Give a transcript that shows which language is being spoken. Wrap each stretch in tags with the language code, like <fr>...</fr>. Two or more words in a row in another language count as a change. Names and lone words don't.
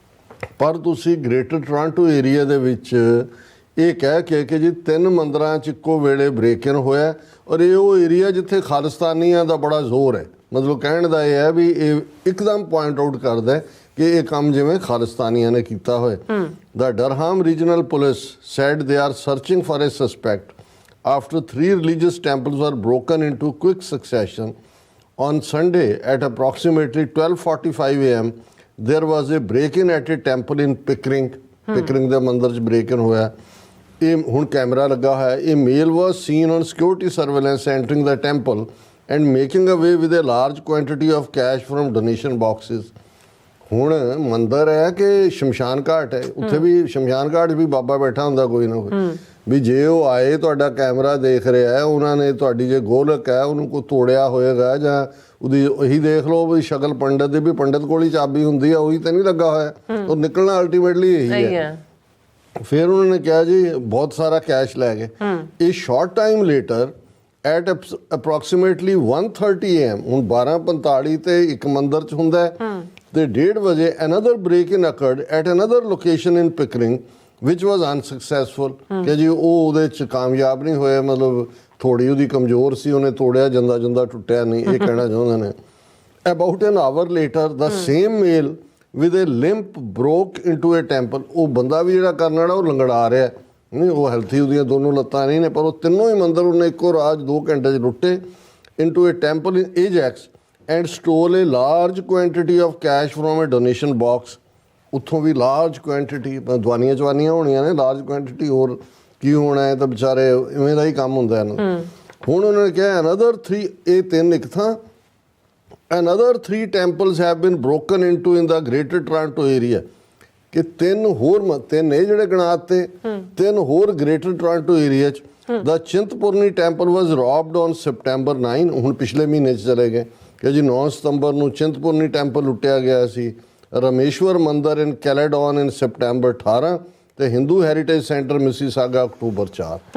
<pa>ਪਰ ਤੁਸੀਂ ਗ੍ਰੇਟਰ ਟੋਰਾਂਟੋ ਏਰੀਆ ਦੇ ਵਿੱਚ ਇਹ ਕਹਿ ਕੇ ਕਿ ਜੀ 3 ਮੰਦਰਾਂ 'ਚ ਇੱਕੋ ਵੇਲੇ</pa> <en>break in</en> <pa>ਹੋਇਆ ਔਰ ਇਹ ਉਹ ਏਰੀਆ ਜਿੱਥੇ ਖਾਲਿਸਤਾਨੀਆਂ ਦਾ ਬੜਾ ਜ਼ੋਰ ਹੈ। ਮਤਲਬ ਕਹਿਣ ਦਾ ਇਹ ਹੈ ਵੀ ਇਹ ਇੱਕਦਮ</pa> <en>point out</en> <pa>ਕਰਦਾ ਕਿ ਇਹ ਕੰਮ ਜਿਵੇਂ ਖਾਲਿਸਤਾਨੀਆਂ ਨੇ ਕੀਤਾ ਹੋਇਆ।</pa> <en>the Durham Regional Police said they are searching for a suspect after 3 religious temples were broken into quick succession. On Sunday at approximately 12:45 a.m. there was a break-in at a temple in Pickering.</en> <pa>Pickering ਦੇ ਮੰਦਰ 'ਚ break-in ਹੋਇਆ। ਇਹ ਹੁਣ ਕੈਮਰਾ ਲੱਗਾ ਹੋਇਆ।</pa> <en>ਇਹ male was seen on security surveillance entering the temple and making away with a large quantity of cash from donation boxes.</en> <pa>ਹੁਣ ਮੰਦਰ ਹੈ ਕਿ ਸ਼ਮਸ਼ਾਨ ਘਾਟ ਹੈ, ਉੱਥੇ ਵੀ ਸ਼ਮਸ਼ਾਨ ਘਾਟ ਵੀ ਬਾਬਾ ਬੈਠਾ ਹੁੰਦਾ ਕੋਈ ਨਾ ਕੋਈ ਵੀ ਜੇ ਉਹ ਆਏ ਤੁਹਾਡਾ ਕੈਮਰਾ ਦੇਖ ਰਿਹਾ ਹੈ ਉਹਨਾਂ ਨੇ ਤੁਹਾਡੀ ਜੇ ਗੋਲਕ ਹੈ ਉਹਨੂੰ ਕੋਈ ਤੋੜਿਆ ਹੋਏਗਾ ਜਾਂ ਉਹਦੀ ਉਹੀ ਦੇਖ ਲਓ ਵੀ ਸ਼ਕਲ ਪੰਡਤ ਦੀ ਵੀ ਪੰਡਤ ਕੋਲ ਹੀ ਚਾਬੀ ਹੁੰਦੀ ਆ ਉਹੀ ਤਾਂ ਨਹੀਂ ਲੱਗਾ ਹੋਇਆ ਉਹ ਨਿਕਲਣਾ ਅਲਟੀਮੇਟਲੀ ਇਹੀ ਹੈ। ਫਿਰ ਉਹਨਾਂ ਨੇ ਕਿਹਾ ਜੀ ਬਹੁਤ ਸਾਰਾ ਕੈਸ਼ ਲੈ ਗਏ। ਇਹ</pa> <en>short time later at approximately 1:30 AM</en> <pa>ਹੁਣ 12:45 ਤੇ ਇੱਕ ਮੰਦਰ 'ਚ ਹੁੰਦਾ ਤੇ 1:30 ਵਜੇ</pa> <en>another break-in occurred at another location in Pickering which was unsuccessful</en> <pa>ਕਿ ਜੀ ਉਹ ਉਹਦੇ 'ਚ ਕਾਮਯਾਬ ਨਹੀਂ ਹੋਏ, ਮਤਲਬ ਥੋੜੀ ਉਹਦੀ ਕਮਜ਼ੋਰ ਸੀ, ਉਹਨੇ ਤੋੜਿਆ ਜਾਂਦਾ ਟੁੱਟਿਆ ਨਹੀਂ, ਇਹ ਕਹਿਣਾ ਚਾਹੁੰਦੇ ਨੇ।</pa> <en>About an hour later the same male with a limp broke into a temple।</en> <pa>ਉਹ ਬੰਦਾ ਵੀ ਜਿਹੜਾ ਕਰਨ ਵਾਲਾ ਉਹ ਲੰਗੜਾ ਰਿਹਾ ਨਹੀਂ, ਉਹ ਹੈਲਥੀ ਉਹਦੀਆਂ ਦੋਨੋਂ ਲੱਤਾਂ ਨਹੀਂ ਨੇ ਪਰ ਉਹ ਤਿੰਨੋਂ ਹੀ ਮੰਦਰ ਉਹਨੇ ਇੱਕੋ ਰਾਤ 2 ਘੰਟੇ 'ਚ ਲੁੱਟੇ।</pa> <en>into a temple in Ajax and stole a large quantity of cash from a donation box।</en> <pa>ਉੱਥੋਂ ਵੀ</pa> <en>large quantity</en> <pa>ਦਵਾਨੀਆਂ ਹੋਣੀਆਂ ਨੇ,</pa> <en>large quantity</en> <pa>ਹੋਰ ਕੀ ਹੋਣਾ ਹੈ ਤਾਂ ਵਿਚਾਰੇ ਇਵੇਂ ਦਾ ਹੀ ਕੰਮ ਹੁੰਦਾ ਇਹਨੂੰ। ਹੁਣ ਉਹਨਾਂ ਨੇ ਕਿਹਾ ਅਨਦਰ 3 ਇਹ 3 ਇੱਕ ਥਾਂ</pa> <en>another 3 temples have been broken into in the greater Toronto area</en> <pa>ਕਿ 3 ਹੋਰ ਤਿੰਨ ਇਹ ਜਿਹੜੇ ਗਣਾਤੇ 3 ਹੋਰ ਗ੍ਰੇਟਰ ਟੋਰਾਂਟੋ ਏਰੀਆ 'ਚ।</pa> <en>the Chintpurni Temple was robbed on September 9</en> <pa>ਹੁਣ ਪਿਛਲੇ ਮਹੀਨੇ 'ਚ ਚਲੇ ਗਏ ਕਿ ਜੀ 9 ਸਤੰਬਰ ਨੂੰ ਚਿੰਤਪੁਰਨੀ ਟੈਂਪਲ ਲੁੱਟਿਆ ਗਿਆ ਸੀ।</pa> <en>Rameshwar Mandir in Caledon in September 18 ਤੇ Hindu Heritage Centre Mississauga October 4.</en>